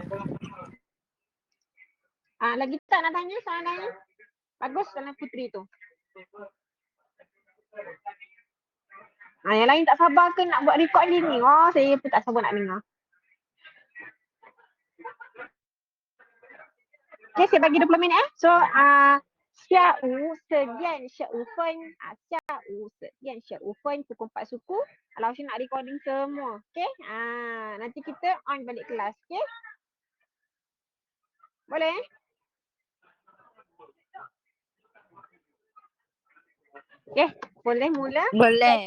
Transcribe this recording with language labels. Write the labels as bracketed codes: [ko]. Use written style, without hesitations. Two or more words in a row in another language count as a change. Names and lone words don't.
[ms] Lagi tak nak tanya soalan lain? Bagus soalan Putri tu. Yang lain tak sabar ke nak buat record ni? Saya pun tak sabar nak dengar. Okay, saya bagi 20 minit So, [zh] 下午10点15分下午10点15分 [ms] pukul 4 suku. Lausha nak recording semua. Okay? Nanti kita on balik kelas. Okay? Boleh? Okay, boleh mula? Boleh.